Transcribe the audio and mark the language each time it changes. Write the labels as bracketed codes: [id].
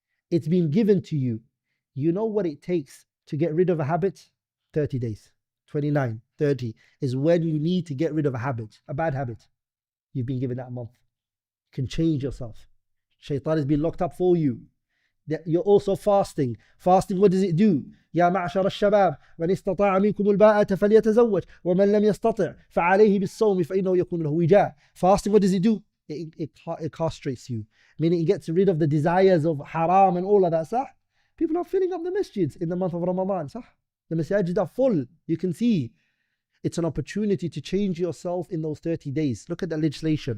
[en] It's been given to you. You know what it takes to get rid of a habit? 30 days. 29, 30 is when you need to get rid of a habit, a bad habit. You've been given that a month. You can change yourself. Shaitan has been locked up for you. You're also fasting. Fasting, what does it do? [ar] يا معشر الشباب من استطاع منكم الباءة فليتزوج ومن لم يستطع فعليه بالصوم فإنه يكون له وجاء. [en] Fasting, what does it do? It castrates you. Meaning it gets rid of the desires of haram and all of that. Sah? People are filling up the masjids in the month of Ramadan. Sah? The masajid are full. You can see. It's an opportunity to change yourself in those 30 days. Look at the legislation.